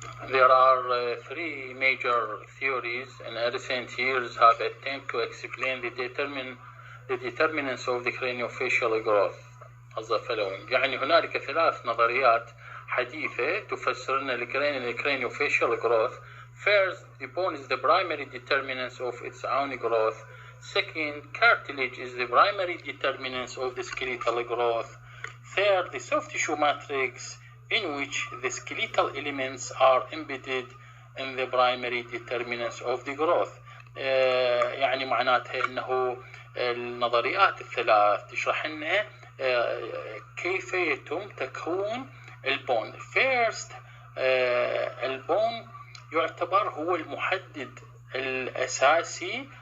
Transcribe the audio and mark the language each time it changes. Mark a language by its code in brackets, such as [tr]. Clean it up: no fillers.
[en] There are 3 major theories in recent years have attempted to explain the determinants of the craniofacial growth as the following. [ar] يعني هنالك 3 نظريات حديثة تفسر لنا craniofacial growth. [en] First, the bone is the primary determinant of its own growth. Second, cartilage is the primary determinant of the skeletal growth. Third, the soft tissue matrix in which the skeletal elements are embedded in the primary determinants of the growth. [ar] يعني معناتها انه النظريات الثلاث تشرح لنا كيف يتم تكون البون. [en] First, [ar] البون يعتبر هو المحدد الأساسي.